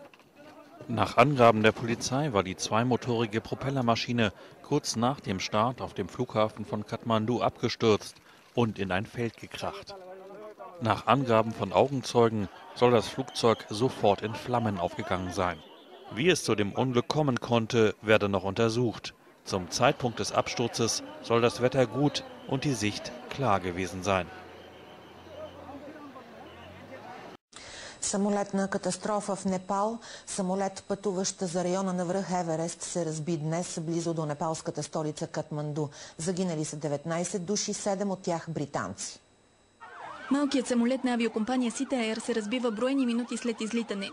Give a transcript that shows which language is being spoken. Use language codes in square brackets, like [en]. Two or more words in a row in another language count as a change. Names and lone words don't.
[de] Nach Angaben der Polizei war die zweimotorige Propellermaschine kurz nach dem Start auf dem Flughafen von Kathmandu abgestürzt und in ein Feld gekracht. Nach Angaben von Augenzeugen soll das Flugzeug sofort in Flammen aufgegangen sein. Wie es zu dem Unglück kommen konnte, werde noch untersucht. Zum Zeitpunkt des Absturzes soll das Wetter gut und die Sicht klar gewesen sein. [bg] Самолетна катастрофа в Непал. Самолет, пътуващ за района на връх Еверест, се разби днес близо до непалската столица Катманду. Загинали са 19 души, 7 от тях британци. Малкият самолет на авиокомпания Сита Ер се разбива броени минути след излитане.